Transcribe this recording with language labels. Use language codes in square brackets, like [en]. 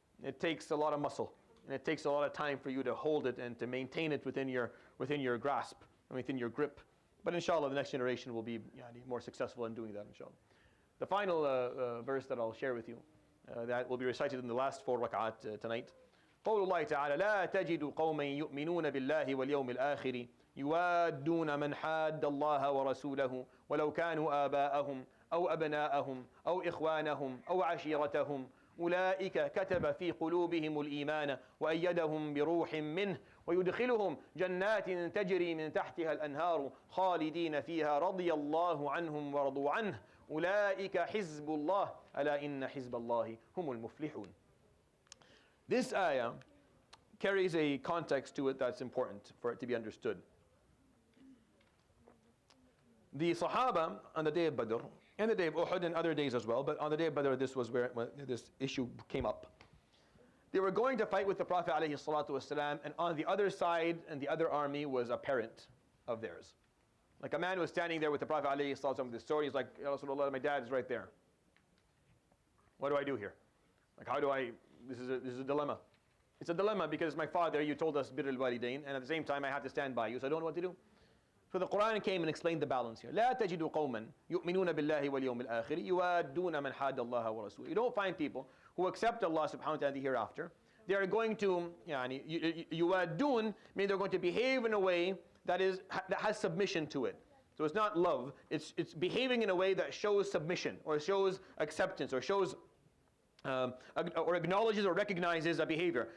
[en] It takes a lot of muscle, and it takes a lot of time for you to hold it and to maintain it within your grasp and within your grip. But inshallah, the next generation will be more successful in doing that, inshallah. The final verse that I'll share with you, that will be recited in the last 4 rak'at tonight. [ar] قول الله تعالى لا تجد قوما يؤمنون بالله واليوم الآخر يوادون من حاد الله ورسوله ولو كانوا آباءهم أو أبناءهم أو إخوانهم أو عشيرتهم أولئك كتب في قلوبهم الإيمان وأيدهم بروح منه ويدخلهم جنات تجري من تحتها الأنهار خالدين فيها رضي الله عنهم ورضوا عنه أولئك حزب الله ألا إن حزب الله هم المفلحون. [en] This ayah carries a context to it that's important for it to be understood. The Sahaba on the day of Badr, and the day of Uhud and other days as well, but on the day of Badr this was where this issue came up. They were going to fight with the Prophet ﷺ, and on the other side and the other army was a parent of theirs. Like a man was standing there with the Prophet ﷺ with the sword. He's like, Ya Rasulullah, my dad is right there. What do I do here? Like, how do I, this is a dilemma. It's a dilemma because my father, you told us birr al-walidain, and at the same time I have to stand by you, so I don't know what to do. So the Quran came and explained the balance here. [ar] لا تجد قوما يؤمنون بالله واليوم الآخر يوادون من حاد الله ورسوله. [en] You don't find people who accept Allah subhanahu wa ta'ala the hereafter. They are going to, yuwadun, mean they're going to behave in a way that has submission to it. So it's not love, it's behaving in a way that shows submission, or shows acceptance, or shows or acknowledges or recognizes a behavior.